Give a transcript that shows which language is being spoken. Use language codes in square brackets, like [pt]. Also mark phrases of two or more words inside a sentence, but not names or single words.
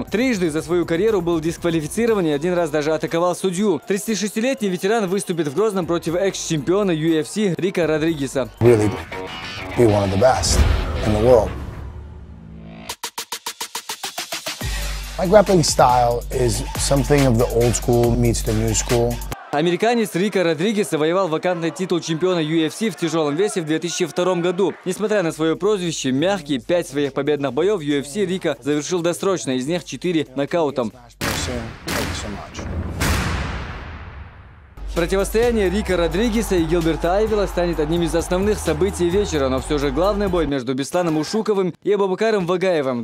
[ru] Трижды за свою карьеру был дисквалифицирован и один раз даже атаковал судью. 36-летний ветеран выступит в Грозном против экс-чемпиона UFC Рика Родригеса. [en] My grappling style is something of the old school meets the new school. [ru] Американец Рико Родригес завоевал вакантный титул чемпиона UFC в тяжелом весе в 2002 году. Несмотря на свое прозвище «Мягкий», 5 своих победных боев в UFC Рико завершил досрочно, из них 4 нокаутом. Противостояние Рико Родригеса и Гилберта Айвила станет одним из основных событий вечера, но все же главный бой между Бесланом Ушуковым и Абубакаром Вагаевым.